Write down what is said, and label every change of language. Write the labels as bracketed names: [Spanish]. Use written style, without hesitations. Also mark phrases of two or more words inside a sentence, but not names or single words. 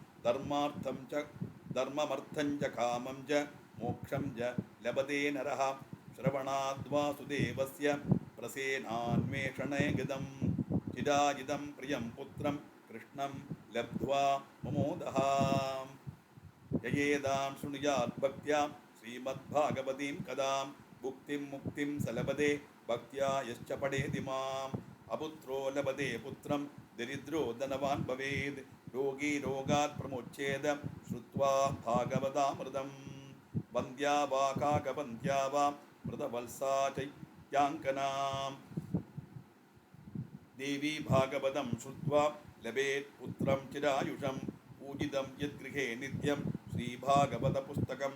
[Sanskrit] धर्ममर्थं च कामं च मोक्षं च लभते नरः श्रवणाद्वासुदेवस्य प्रसेनान्वेषणे गतं चिराजितं प्रियं पुत्रं कृष्णं लब्ध्वा ममोदः ययेतां शृणुयात् भक्त्या श्रीमद्भागवतीं कथां भुक्तिं मुक्तिं सलभते भक्त्या यश्च पठेति मां अपुत्रो लभते पुत्रं दरिद्रो धनवान् भवेत् रोगी रोगात् प्रमुच्येद श्रुत्वा भागवतामृतं वन्द्या वा काकवन्द्या वा मृतवल्सा चैत्याङ्कनाम् देवी भागवतं श्रुत्वा लभेत् पुत्रं चिरायुषं पूजितं यद्गृहे नित्यं श्रीभागवतपुस्तकं